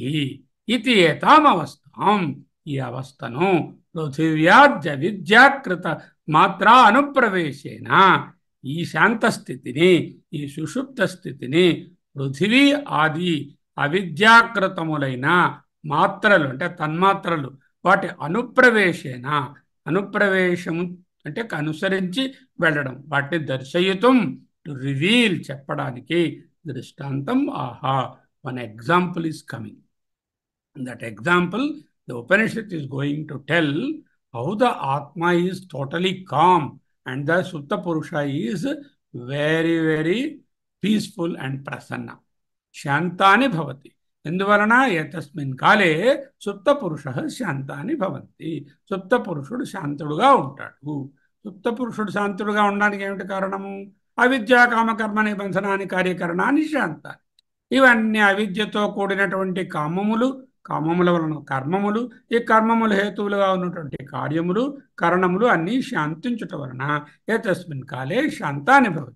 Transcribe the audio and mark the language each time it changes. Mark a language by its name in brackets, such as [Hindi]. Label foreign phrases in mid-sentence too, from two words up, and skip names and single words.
[Telugu] ఇది ఏతామవస్థాం, ఈ అవస్థను [Sanskrit] పృథివ్యాద్య విద్యాకృత మాత్రా అనుప్రవేశేన, [Telugu] ఈ శాంత స్థితిని, ఈ సుషుప్త స్థితిని పృథివీ ఆది అవిద్యాకృతములైన మాత్రలు అంటే తన్మాత్రలు, వాటి అనుప్రవేశేన, అనుప్రవేశము అంటే అనుసరించి వెళ్ళడం, వాటిని దర్శయితం, [English] to reveal, [Telugu] చెప్పడానికి దృష్టాంతం. ఆహా, [English] One example is coming. That example the Upanishad is going to tell how the Atma is totally calm and the [Sanskrit] Supta Purusha [English] is very, very peaceful and prasanna. [Sanskrit] शान्तानि भवति. ఎందువలన? ఏతస్మిన్ కాలే సుప్త పురుష శాంతాని భవంతి. [Telugu] సుప్త పురుషుడు శాంతుడుగా ఉంటాడు. సుప్త పురుషుడు శాంతుడుగా ఉండడానికి ఏమిటి కారణము? [Sanskrit] అవిద్యా కామకర్మ నిబంధనాన్ని [Telugu] కార్యకరణాన్ని శాంతాన్ని. ఇవన్నీ అవిద్యతో కూడినటువంటి కామములు, కామముల వలన కర్మములు, ఈ కర్మములు హేతువులుగా ఉన్నటువంటి కార్యములు, కరణములు అన్నీ శాంతించుట వలన [Sanskrit] ఏతస్మిన్ కాలే శాంతాని భవతి.